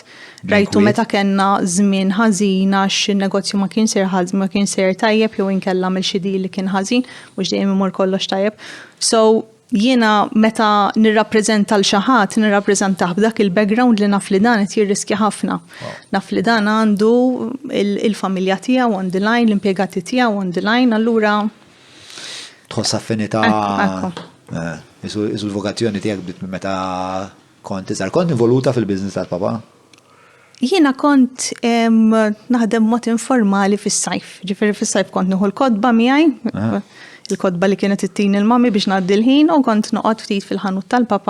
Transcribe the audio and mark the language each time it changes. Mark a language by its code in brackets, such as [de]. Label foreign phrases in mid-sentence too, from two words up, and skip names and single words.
[mt] Rajtu meta kellna żmien ħażin għax in-negozju ma kien ser tajjeb jew inkella mill xi li kien ħażin mhux dejjem imur kollox tajjeb. So jiena meta nirrappreżenta l xi ħadd nirrappreżentah b'dak il-background li naf li dan qed jirriskja ħafna. Naf li dan għandu il-familja tiegħu [en] on the line, [mt] l-impjegati tiegħu [en] on the line, [mt] allura tħoss affinità isu l-vokazzjoni tiegħek bdiet minn meta kont iżgħar. Kont involuta fil-business tal-papa? Jiena kont naħdem mod informali fis-sajf. Ġifieri fis-sajf kont nieħu l-kodba miegħi, il-kodba li kienet ittini l-mami biex ngħaddi l-ħin u kont noqgħod ftit fil-ħanut tal-papa.